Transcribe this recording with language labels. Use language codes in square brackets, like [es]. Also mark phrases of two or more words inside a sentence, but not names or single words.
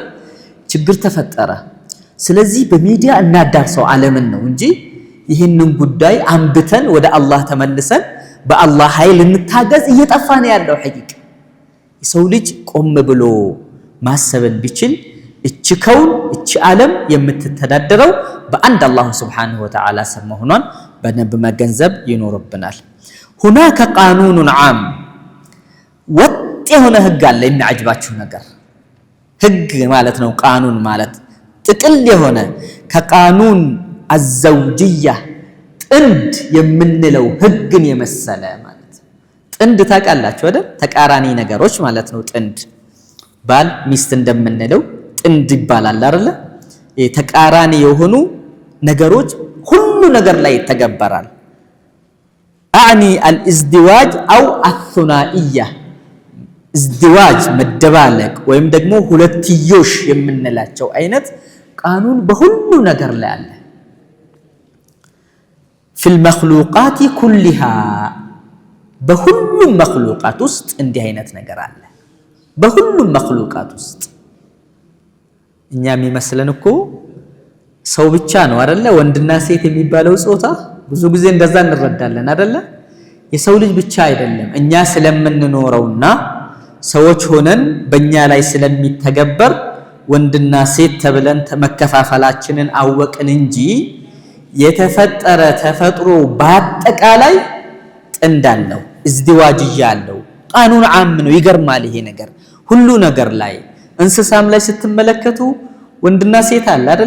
[am] ችግር ተፈጠረ ስለዚህ በሚዲያ እናዳርሰው ዓለምን ነው እንጂ ይህንን ጉዳይ አንብተን ወደ አላህ ተመልሰን በአላህ ኃይል እንታገዝ እየጠፋ ነው ያለው። ሐቂቃ የሰው ልጅ ቆም ብሎ ማሰብን ቢችል እቺ ከውን እቺ ዓለም የምትተዳደረው በአንድ አላህ [ar] سبحانه وتعالى [am] ስር መሆኗን በደንብ መገንዘብ ይኖርብናል። [ar] هناك قانون عام [am] ወጥ የሆነ ህግ አለ። የሚያጅባችሁ ነገር ህግ ማለት ነው። ቃኑን ማለት ጥቅል የሆነ ከቃኑን الزوجية ጥንድ የምንለው ህግን የመሰለ ማለት ጥንድ ታውቃላችሁ አይደል? ተቃራኒ ነገሮች ማለት ነው። ጥንድ ባል ሚስት እንደምንለው ጥንድ ይባላል አይደል? ተቃራኒ የሆኑ ነገሮች ሁሉ ነገር ላይ ይተገበራል። [ar] أعني الازدواج أو الثنائية [am] ازدواج መደባለቅ ወይም ደግሞ ሁለትዮሽ የምንላቸው አይነት ቃኑን በሁሉ ነገር ላይ አለ። [ar] في المخلوقات كلها [am] በሁሉም መخلوقات ውስጥ እንዲህ አይነት ነገር አለ። በሁሉም መخلوقات ውስጥ እኛ የሚመስለን እኮ ሰው ብቻ ነው አይደለ? ወንድና ሴት የሚባለው ጾታ ብዙ ጊዜ እንደዛ እንረዳለን አይደለ? የሰው ልጅ ብቻ አይደለም። እኛ ስለምንኖረውና ሰዎች ሆነን በእኛ ላይ ስለሚተገበር ወንድና ሴት ተብለን መከፋፈላችንን አወቅን እንጂ የተፈጠረ ተፈጥሮ በአጠቃላይ ጥንድ አለው፣ እዝዲዋጅያ አለው። [ar] قانون عام [am] ነው። ይገርማል ይሄ ነገር ሁሉ ነገር ላይ። እንስሳም ላይ ስትመለከቱ ወንድና ሴት አለ አይደለ?